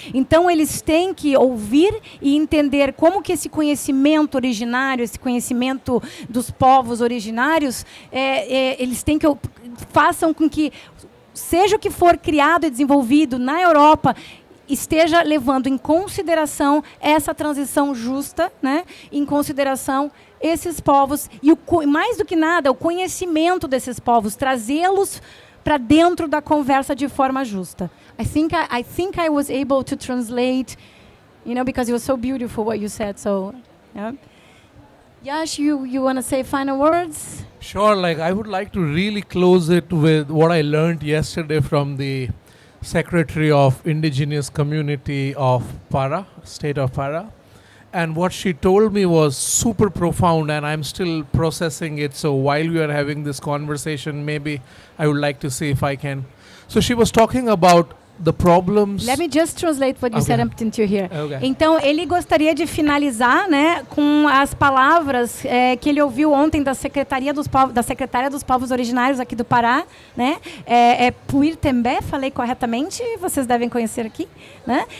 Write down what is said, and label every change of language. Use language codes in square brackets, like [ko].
[pt] Então, eles têm que ouvir e entender como que esse conhecimento originário, esse conhecimento dos povos originários, eles têm que façam com que, seja o que for criado e desenvolvido na Europa, esteja levando em consideração essa transição justa, né? Em consideração esses povos e, mais do que nada, o conhecimento desses povos, trazê-los para dentro da conversa de forma justa. [en] I think I was able to translate, because it was so beautiful what you said. So, yeah. Yash, you want to say final words? Sure, I would like to really close it with what I learned yesterday from the Secretary of Indigenous Community of Para, State of Para. And what she told me was super profound, and I'm still processing it. So while we are having this conversation, maybe I would like to see if I can. So she was talking about the problems. Let me just translate what you said until here. Okay. [pt] Então, ele gostaria de finalizar, né, com as palavras que ele ouviu ontem da Secretária dos Povos Originários aqui do Pará, né? Puir Tembé, falei corretamente, vocês devem conhecer aqui, né?